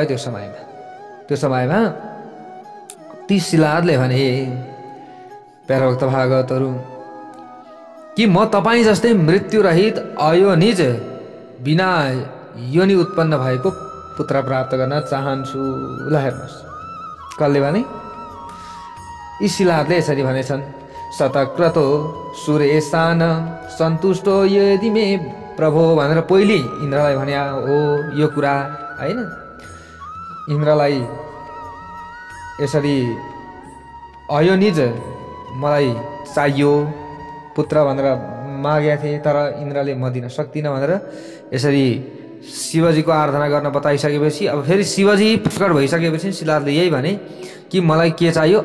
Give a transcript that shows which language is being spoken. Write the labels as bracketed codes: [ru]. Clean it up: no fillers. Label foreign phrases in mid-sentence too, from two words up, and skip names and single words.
[ne] त्यो समयमा ती शिलादले भने, प्याराभक्त भागवतहरू, कि म तपाईँ जस्तै मृत्युरहित अयोनिज बिना योनि उत्पन्न भएको पुत्र प्राप्त गर्न चाहन्छु। ल हेर्नुहोस्, कसले भने? यी शिलादले यसरी भनेछन्, [sa] शतक्रतो सुरेशान सन्तुष्टो यदि मे प्रभो [ne] भनेर पहिले इन्द्रलाई भने हो यो कुरा होइन। इन्द्रलाई यसरी अयोनिज मलाई चाहियो पुत्र भनेर मागेका थिए, तर इन्द्रले म दिन सक्दिनँ भनेर यसरी शिवजीको आराधना गर्न बताइसकेपछि अब फेरि शिवजी प्रकट भइसकेपछि शिलादले यही भने कि मलाई के चाहियो?